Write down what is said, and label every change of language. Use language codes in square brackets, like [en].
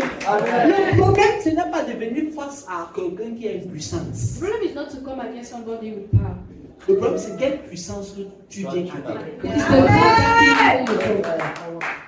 [fr] Le problème, ce n'est pas de venir face à quelqu'un qui a une puissance. [en] The problem is not to come against somebody with power. [fr] Le problème, c'est quelle puissance que tu viens avec. [en] It is the God that gives you the power.